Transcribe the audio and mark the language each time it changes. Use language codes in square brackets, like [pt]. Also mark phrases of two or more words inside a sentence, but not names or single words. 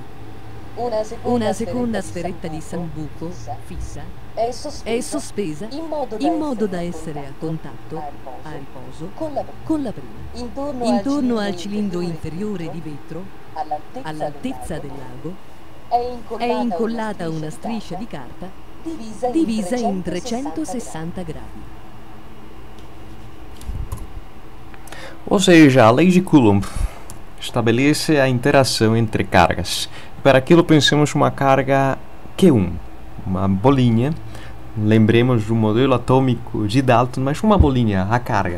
[it] Una seconda sferetta di sambuco fissa è sospesa in modo da essere a contatto, a riposo, con la prima. Intorno al cilindro inferiore di vetro, all'altezza del lago, è incollata una striscia di carta divisa in 360 gradi. [pt] Ou seja, a lei de Coulomb estabelece a interação entre cargas. Para aquilo pensamos uma carga Q1, uma bolinha lembremos do modelo atômico de Dalton, mas uma bolinha, a carga.